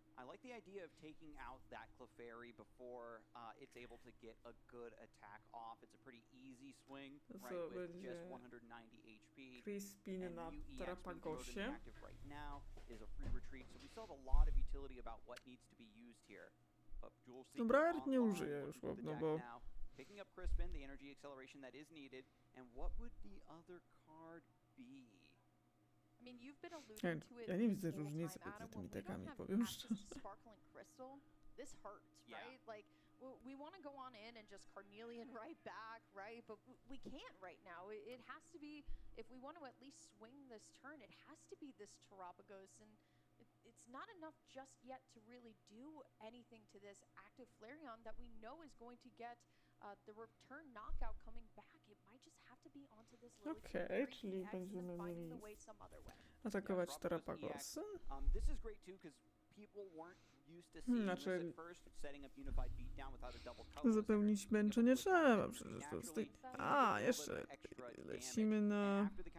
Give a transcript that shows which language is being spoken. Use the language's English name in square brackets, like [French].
[English] I like the idea of taking out that Clefairy before it's able to get a good attack off. It's a pretty easy swing, right, with just 190 HP. [Polish] Crispin na Terrapagosie. [English] Active right now is a free retreat, so we still have a lot of utility about what needs to be used here. [Polish] Dobra, nie użyję już, no bo... [English] Picking up Crispin, the energy acceleration that is needed, and what would the other card be? I mean, you've been alluding to it. [Polish] Ja nie widzę różnicy między tymi deckami, powiem szczerze. [English] Sparkling Crystal, this hurts, right? Like, we want to go on in and just Carnelian right back, right? But we can't right now. It has to be, if we want to at least swing this turn, it has to be this Terrapagos, and it's not enough just yet to really do anything to this active Flareon that we know is going to get the return knockout coming back, it might just have to be onto this Lily [Polish] Okej, czyli będziemy mieli atakować Terapagosy. [English] This is great too, because people weren't used to seeing this [Polish] Znaczy, [English] at first, setting up unified beatdown without a double color. [Polish] zapełnić męcze nie trzeba, przecież to jest tej... A, jeszcze lecimy na...